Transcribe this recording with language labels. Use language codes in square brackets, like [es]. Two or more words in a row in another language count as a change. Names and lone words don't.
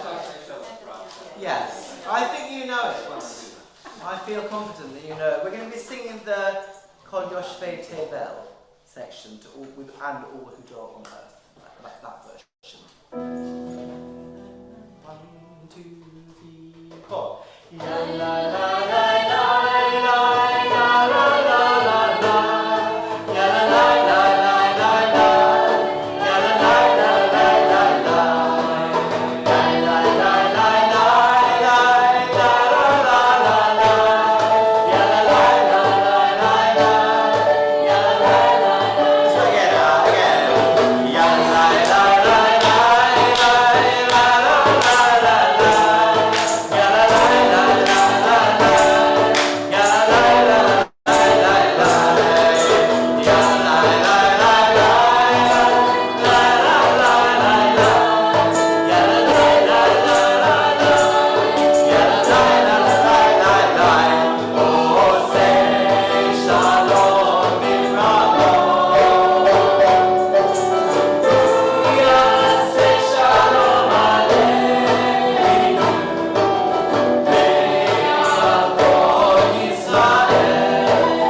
[en] Yes, I think you know it. I feel confident that you know it. We're going to be singing the [he] כל יושבי תבל [en] section to all, and all who dwell on earth, that version. 1, 2, 3, 4. Ya la la la la la la la la la. Ya la la la la la la. Ya la la la la la la. La la la la la la la la la la. Ya la la la la la la. Ya la la la la. So again. Ya la la la la la la la la la. Ya la la la la la la. Ya la la la la la la. Ya la la la la la la. Ya la la la la la. Ya la la la la la. [he] עושה שלום במרומיו. יעשה שלום עלינו. ועל כל ישראל.